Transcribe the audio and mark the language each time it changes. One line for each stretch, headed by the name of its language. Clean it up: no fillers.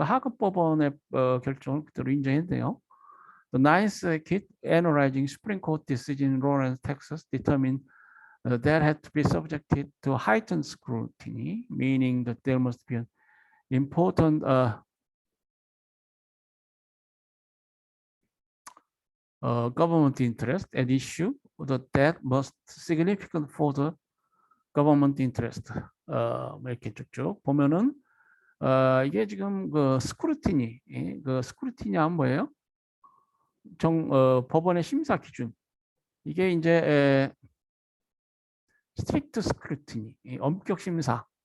Korean: 그 하급법원의 결정을 그대로 인정했네요.
English: The Ninth Circuit analyzing Supreme Court decision in Lawrence, Texas, determined that had to be subjected to heightened scrutiny, meaning that there must be an important government interest at issue that must significant for the government interest.
Korean: 이렇게 쭉쭉 보면은 이게 지금 그 스크루티니, 그 스크루티니 하면 뭐예요? 법원의 심사 기준. 이게 이제 스트릭트 스크루티니, 엄격 심사.